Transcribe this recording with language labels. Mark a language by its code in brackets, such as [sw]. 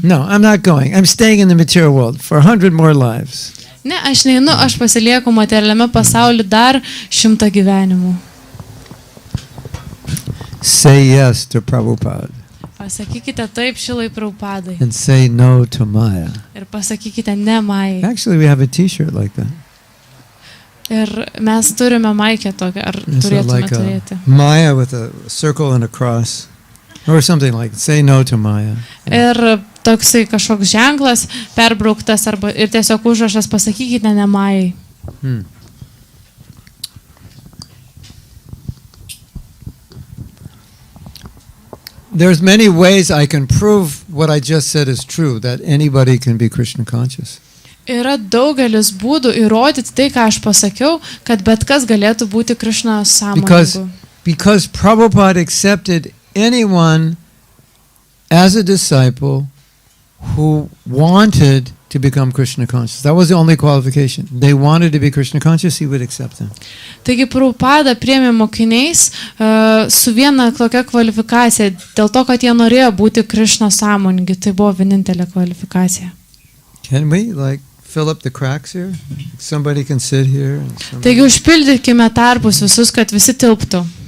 [en] No, I'm not going. I'm staying in the material world for 100 more lives. [lt] Ne, aš neinu, aš pasilieku materialiame pasaulyje dar 100 gyvenimų. [en] Say yes to Prabhupada [lt] Pasakykite taip Šilai Prabhupadai [en] and say no to Maya. [lt] ir pasakykite ne Majai. [en] Actually, we have a t-shirt like that. [lt] Ir mes turime maikę tokią, ar [en] It's [lt] turėtume [en] like a [lt] turėti. [en] Maya with a circle and a cross. Or something like say no to Maya. [lt] Ir toksai kažkoks ženklas perbrauktas arba ir tiesiog užrašas pasakykite ne Majai. [en] There's many ways I can prove what I just said is true, that anybody can be Krishna conscious. [lt] Yra daugelis būdų įrodyti tai, ką aš pasakiau, kad bet kas galėtų būti Krishna sąmoningu. [en] Because Prabhupada accepted anyone as a disciple who wanted to become Krishna conscious. That was the only qualification. They wanted to be Krishna conscious, he would accept them. [lt] Taigi Prabhupada priėmė mokiniais su viena tokia kvalifikacija, dėl to, kad jie norėjo būti Krishna sąmoningi. Tai buvo vienintelė kvalifikacija. [en] Can we fill up the cracks here? Somebody can sit here. [lt] Taigi užpildykime tarpus visus, kad visi tilptų.